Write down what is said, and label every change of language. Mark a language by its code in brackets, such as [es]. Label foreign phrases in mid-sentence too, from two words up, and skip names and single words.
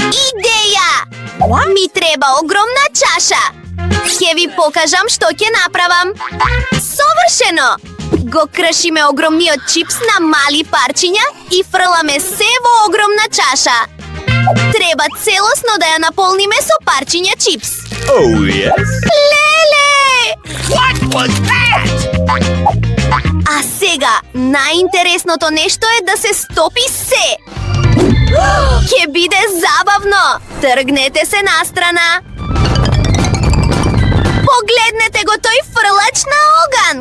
[mk] Ми треба огромна чаша. Ќе ви покажам што ќе направам. Совршено! Го кршиме огромниот чипс на мали парчиња и фрламе се во огромна чаша. Треба целосно да ја наполниме со парчиња чипс. [en] Oh, yes? [mk] Леле! [en] What was that? [mk] А сега, најинтересното нешто е да се стопи се. Ќе биде забавно. Тргнете се настрана. Погледнете го тој фрлач на оган.